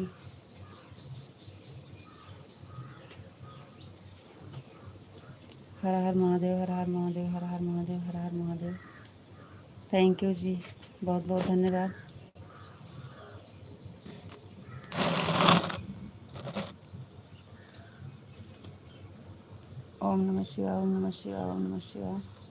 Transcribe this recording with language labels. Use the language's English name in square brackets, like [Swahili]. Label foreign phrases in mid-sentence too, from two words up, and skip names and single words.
[English] Thank you जी। [Hindi] हर हर महादेव, हर हर महादेव, हर हर महादेव, हर हर महादेव। [English] Thank you [Hindi] जी, बहुत बहुत धन्यवाद। [Sanskrit] ओम नमः शिवाय, ओम नमः शिवाय, ओम नमः शिवाय।